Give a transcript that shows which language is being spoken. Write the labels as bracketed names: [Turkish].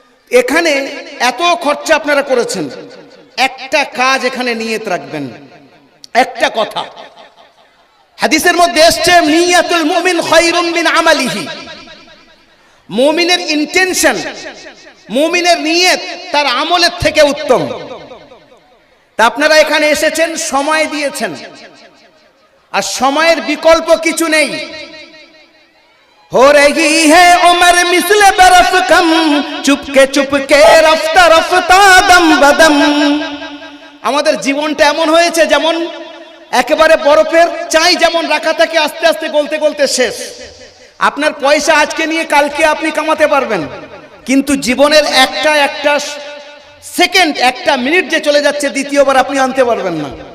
[Bangla] এখানে এত খরচা আপনারা করেছেন, একটা কাজ এখানে নিয়ত রাখবেন, একটা কথা হাদিসের মধ্যে এসেছে, [Arabic] নিয়াতুল মুমিন খায়রুম মিন আমালিহি। [Bangla] মুমিনের ইন্টেনশন, মুমিনের নিয়ত তার আমলের থেকে উত্তম। তা আপনারা এখানে এসেছেন, সময় দিয়েছেন, আর সময়ের বিকল্প কিছু নেই। [Urdu] हो रही है उम्र मिसले बर्फ कम, चुपके चुपके रफ्ता रफ्ता दम बदम। [Bangla] আমাদের জীবনটা এমন হয়েছে যেমন একেবারে বরফের চাই যেমন রাখা থাকে, আস্তে আস্তে গলতে গলতে শেষ। আপনার পয়সা আজকে নিয়ে কালকে আপনি কামাতে পারবেন, কিন্তু জীবনের একটা সেকেন্ড, একটা মিনিট যে চলে যাচ্ছে দ্বিতীয়বার আপনি আনতে পারবেন না।